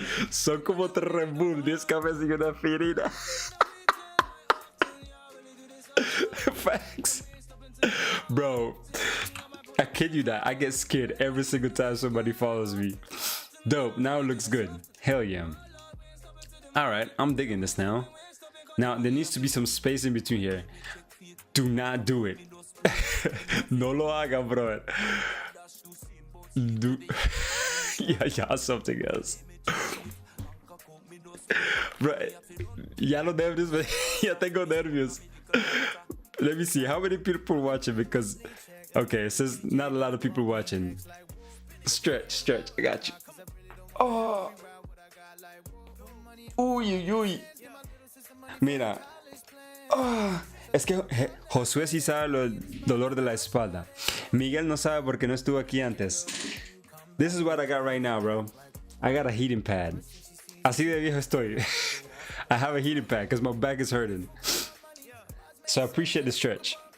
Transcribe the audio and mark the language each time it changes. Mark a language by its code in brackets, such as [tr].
[es] Son como 3 Red Bull, 10 cafés y una aspirina. [en] Facts. Bro, I kid you not, I get scared every single time somebody follows me. Dope, now it looks good. Hell yeah. Alright, I'm digging this now. Now, there needs to be some space in between here. Do not do it. [es] No lo hagan, [en] bro. Yeah, something else. [es] Bro, ya los nervios, ya tengo nervios. [en] Let me see, how many people watching? Because, okay, it says not a lot of people watching. Stretch, I got you. Oh. [es] Uy, uy, uy. Mira. Oh. Es que Josué sí sabe el dolor de la espalda. Miguel no sabe porque no estuvo aquí antes. [en] This is what I got right now, bro. I got a heating pad. [es] Así de viejo estoy. [en] I have a heating pad because my back is hurting. So I appreciate the stretch.